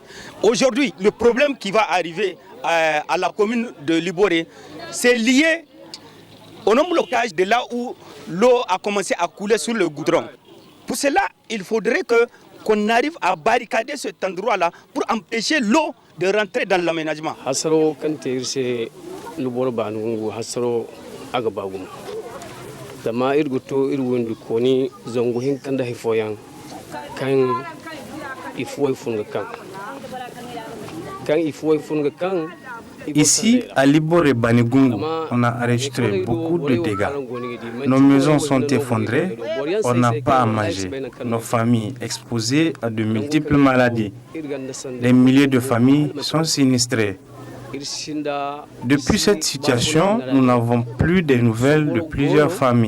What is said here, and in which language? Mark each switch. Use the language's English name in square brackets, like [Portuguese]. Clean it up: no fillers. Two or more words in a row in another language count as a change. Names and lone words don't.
[French] Aujourd'hui, le problème qui va arriver à la commune de Liboré, c'est lié au non-blocage de là où l'eau a commencé à couler sur le goudron. Pour cela, il faudrait qu'on arrive à barricader cet endroit-là pour empêcher l'eau de rentrer dans l'aménagement. [Zarma] Dama irguto irwundu koni zangu hinkanda hifoyan kan ifoy funga kan [French] Ici, à Liboré Banigungu, on a enregistré beaucoup de dégâts. Nos maisons sont effondrées, on n'a pas à manger. Nos familles exposées à de multiples maladies. Des milliers de familles sont sinistrées. Depuis cette situation, nous n'avons plus de nouvelles de plusieurs familles.